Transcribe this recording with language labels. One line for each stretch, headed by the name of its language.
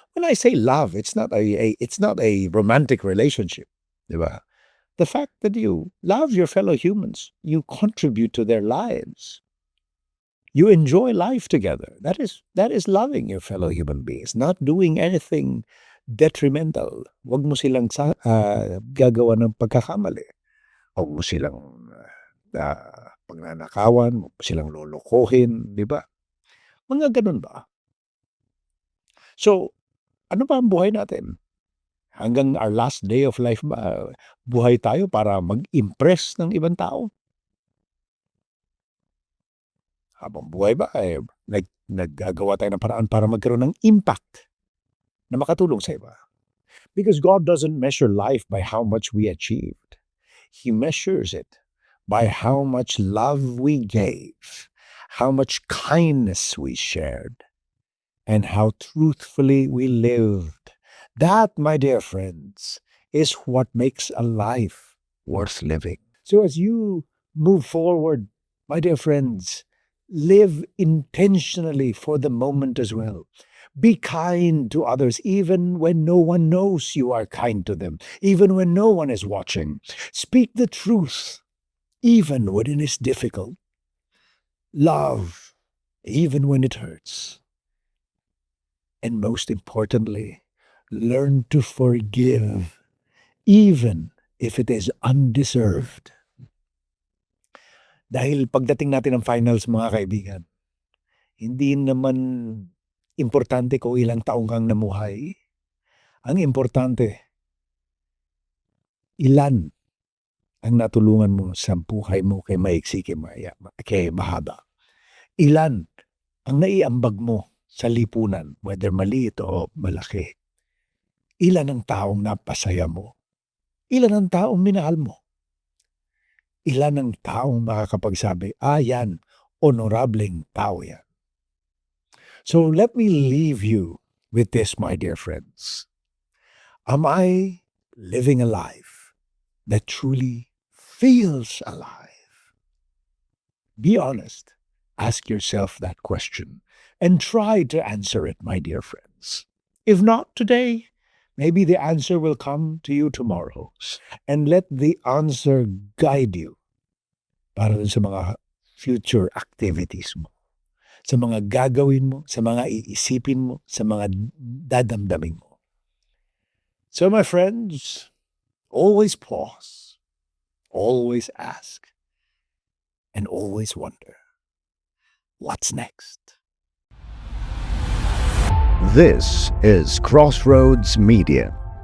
English: When I say love, it's not a romantic relationship, diba? The fact that you love your fellow humans, you contribute to their lives. You enjoy life together. That is loving your fellow human beings, not doing anything detrimental.
Filipino: Huwag mo silang gagawa ng pagkakamali. Huwag mo silang pagnanakawan, huwag mo silang lolokohin, di ba? Mga ganun ba? So, ano ba ang buhay natin? Hanggang
English: our last day of life
Filipino: ba, buhay tayo para mag-impress ng ibang tao? Habang buhay ba, naggagawa tayo ng paraan para magkaroon ng impact na makatulong sa iba.
English: Because God doesn't measure life by how much we achieved. He measures it by how much love we gave, how much kindness we shared, and how truthfully we lived. That, my dear friends, is what makes a life worth living. So as you move forward, my dear friends, live intentionally for the moment as well. Be kind to others even when no one knows you are kind to them, even when no one is watching. Speak the truth even when it is difficult. Love even when it hurts. And most importantly, learn to forgive even if it is undeserved.
Filipino: Dahil pagdating natin ng finals, mga kaibigan, hindi naman importante kung ilang taong kang namuhay. Ang importante, ilan ang natulungan mo sa buhay mo kay maiksi, kay mahaba. Ilan ang naiambag mo sa lipunan, whether maliit o malaki. Ilan ang taong napasaya mo? Ilan ang taong minahal mo? Ilan ang taong makakapagsabi, yan, honorableng tao yan.
English: So let me leave you with this, my dear friends. Am I living a life that truly feels alive? Be honest. Ask yourself that question and try to answer it, my dear friends. If not today, maybe the answer will come to you tomorrow. And let the answer guide you
Filipino: para sa mga future activities mo, sa mga gagawin mo, sa mga iisipin mo, sa mga dadamdamin mo.
English: So my friends, always pause, always ask, and always wonder, what's next? This is Crossroads Media.